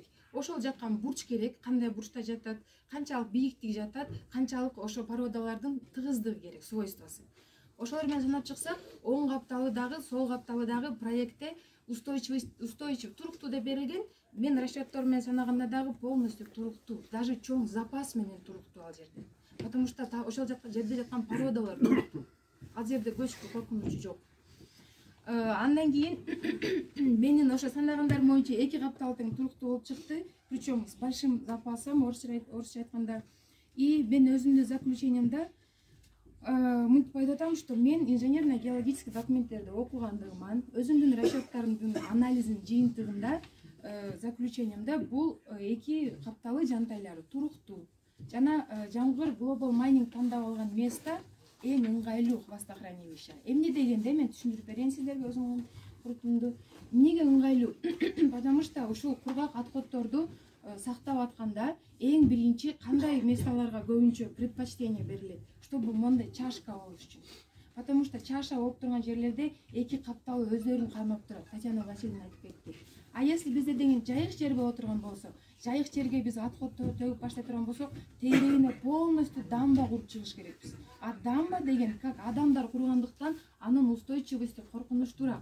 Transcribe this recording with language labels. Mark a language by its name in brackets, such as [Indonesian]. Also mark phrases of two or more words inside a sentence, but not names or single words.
[Kyrgyz] Ошол жаткан бурч керек, кандай бурчта жатат, канчалык бийиктик жатат, канчалык ошо породалардын тыгыздыгы керек, свойствосы. Ошолор менен санап чыксак, оң капталы дагы, сол капталы дагы проектте устойчив, туруктуу деп берилген. Мен расчеттор менен санаганда дагы полностью туруктуу, даже чоң запас менен туруктуу ал жерде. [Russian] Потому что [Kyrgyz] ошол жерде жаткан породалар туруктуу. Ал жерде көчкү коркунучу жок. Андан кийин менин ошо санагандарым боюнча 2 капталы тең туруктуу болуп чыкты, [Russian] причем с большим запасом, [Kyrgyz] орусча айтканда. И мен өзүмдүн заключениемде мынтип айтып атам, что мен инженерно-геологический документтерди окугандыгыман, өзүмдүн расчеттарымдын анализин жыйынтыгында заключениемде бул 2 капталы жантайлары туруктуу. Жана Жаңгыр Global Mining тандап алган место эң ыңгайлуу хвостохранилище. Эмне дегенде мен түшүндүрүп берейин сиздерге өзүмдүн курутумду. Эмнеге ыңгайлуу? [Russian] Потому что [Kyrgyz] ушул кургак отходдорду сактап атканда эң биринчи кандай месталарга көбүнчө предпочтение берилет, чтобы мондай чашка болуш үчүн. [Russian] Потому что [Kyrgyz] чаша болуп турган жерлерде 2 капталы өздөрүн кармап турат. Татьяна Васильевна айтып кетти. [Russian] А если [Kyrgyz] бизде деген жайык жер боло турган болсо, жайык жерге биз отходду төгүп баштай турган болсок, тегерегине полностью дамба куруп чыгыш керекпиз. А дамба деген как адамдар кургандыктан анын устойчивости коркунучтуураак.